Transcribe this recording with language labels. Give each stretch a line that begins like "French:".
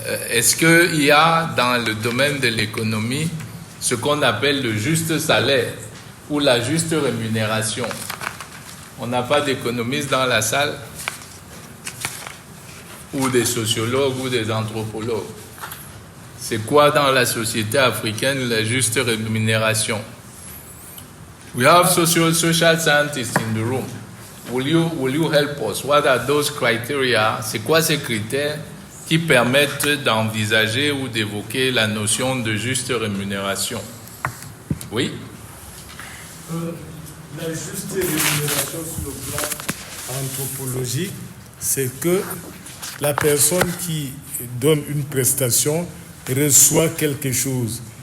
French: Est-ce qu'il y a dans le domaine de l'économie ce qu'on appelle le juste salaire ou la juste rémunération? On n'a pas d'économistes dans la salle, ou des sociologues ou des anthropologues. C'est quoi dans la société africaine la juste rémunération?
English: We have social scientists in the room. Will you help us? What are those criteria?
French: C'est quoi ces critères qui permettent d'envisager ou d'évoquer la notion de juste rémunération? Oui? La juste rémunération sur le plan anthropologique, c'est que la personne qui donne une prestation reçoit quelque chose.